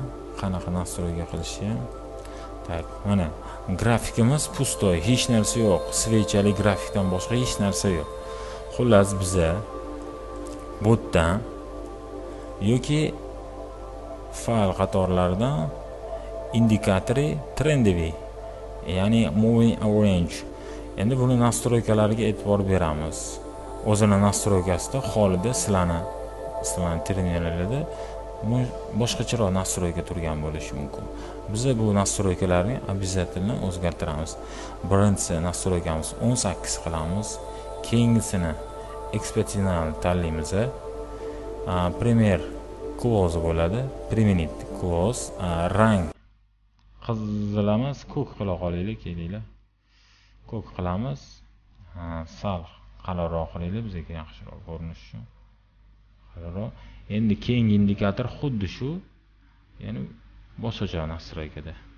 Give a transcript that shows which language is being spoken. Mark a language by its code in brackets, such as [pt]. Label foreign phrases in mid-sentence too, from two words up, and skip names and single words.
[uz] Qanaqa nastroyga qilishni ham. Mana grafikimiz pustoy, hech narsa yo'q. Svechali grafikdan boshqa hech narsa yo'q. Xullas, biza botdan yoki fayl qatorlaridan indikatori trendiy, ya'ni [en] moving average. [uz] Endi buni nastroykalariga e'tibor beramiz. O'zini nastroykasida holida sizlarni terminallarda boshqacharoq nastroyka turgan bo'lishi mumkin. Biz bu nastroykalarni обязательно o'zgartiramiz. Birinchi nastroykamiz 18 qilamiz. Keyingisini exceptional tanlaymiz. [en] Premier close [uz] bo'ladi. [en] Permanent close. [uz] Rang qizil emas, ko'k qila qolaylik, kelinglar. Ko'k qilamiz. Sal qalinroq qilaylik, bizga yaxshiroq ko'rinishi uchun. Qalinroq. Endi keyingi indikator xuddi shu, ya'ni boshqacha nastroykada.